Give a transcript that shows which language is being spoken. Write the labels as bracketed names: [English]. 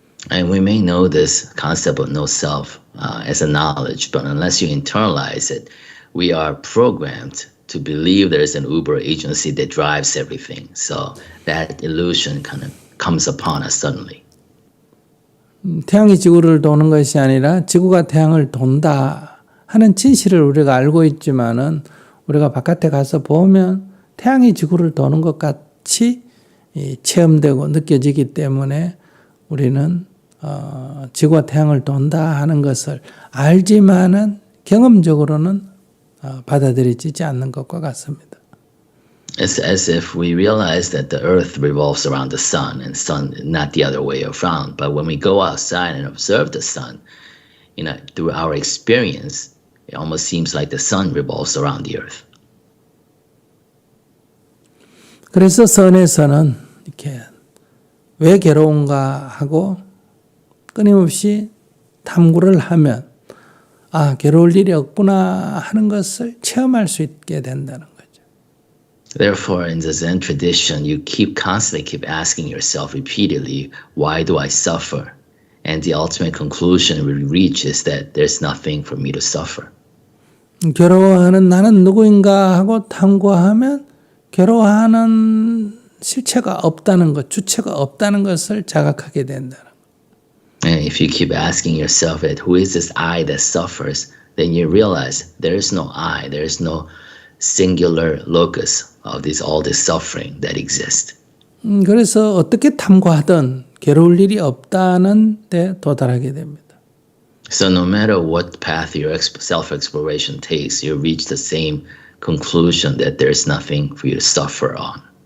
[English] And we may know this concept of no self as a knowledge, but unless you internalize it, we are programmed to believe there is an uber agency that drives everything. So that illusion kind of comes upon us suddenly. [Korean] 태양이 지구를 도는 것이 아니라 지구가 태양을 돈다 하는 진실을 우리가 알고 있지만은 우리가 바깥에 가서 보면 태양이 지구를 도는 것 같이 체험되고 느껴지기 때문에 우리는 지구가 태양을 돈다 하는 것을 알지만은 경험적으로는 받아들이지 않는 것과 같습니다. [English] It's as if we realize that the earth revolves around the sun and sun not the other way around. But when we go outside and observe the sun, through our experience, it almost seems like the sun revolves around the earth. [Korean] 그래서 선에서는 이렇게 왜 괴로운가 하고 끊임없이 탐구를 하면 괴로울 일이 없구나 하는 것을 체험할 수 있게 된다는 거죠. [English] Therefore, in the Zen tradition, you constantly keep asking yourself repeatedly, why do I suffer? And the ultimate conclusion we reach is that there's nothing for me to suffer. [Korean] 괴로워하는 나는 누구인가 하고 탐구하면 괴로워하는 실체가 없다는 것, 주체가 없다는 것을 자각하게 된다는 것. [English] And if you keep asking yourself that who is this I that suffers, then you realize there is no I, there is no singular locus of all this suffering that exists. [Korean] 그래서 어떻게 탐구하든 괴로울 일이 없다는 데 도달하게 됩니다. [English] So no matter what path your self-exploration takes, you reach the same conclusion that there's nothing for you to suffer on.